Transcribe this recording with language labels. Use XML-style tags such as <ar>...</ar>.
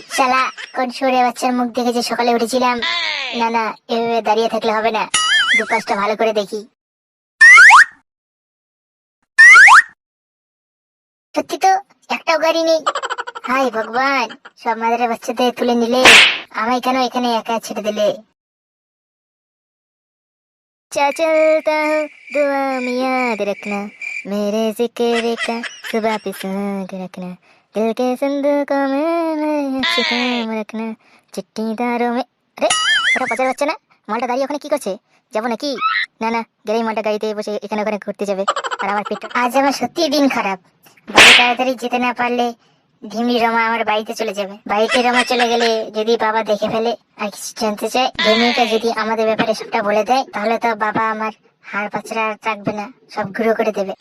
<bn>শালা কোন শুয়োরের বাচ্চার মুখ দেখে যে সকালে উঠেছিলাম। না না, এভাবে দাঁড়িয়ে থাকলে হবে না, দুপাশটা ভালো করে দেখি। সত্যি তো, একটাও গাড়ি নেই। হাই ভগবান, সব মাদারা বাচ্চাদের তুলে নিলে, আমায় কেন এখানে একা ছেড়ে দিলে?</bn> <hi>चलता हूँ दुआ में याद रखना, मेरे जिक्र का सुबह पे साथ रखना, दिल के संदूकों में अच्छे काम रखना, चिट्ठीदारों में।</hi> <bn>আরে ওটা পচার বাচ্চা না? মালটা দাঁড়িয়ে ওখানে কি করছে? যাবো নাকি? না না, গেলেই মালটা গাড়িতে বসে এখানে ওখানে ঘুরতে যাবে, আর আমার পেট। আজ আমার সত্যি দিন খারাপ। বাড়ি তাড়াতাড়ি যেতে না পারলে ধিমলি রমা আমার বাড়িতে চলে যাবে। বাড়িতে রমা চলে গেলে যদি বাবা দেখে ফেলে আর কিছু জানতে চায়, ধিমলিটা যদি আমাদের ব্যাপারে সবটা বলে দেয়, তাহলে তো বাবা আমার হাড় পাচড়া আর রাখবে না, সব গুঁড়ো করে দেবে।</bn>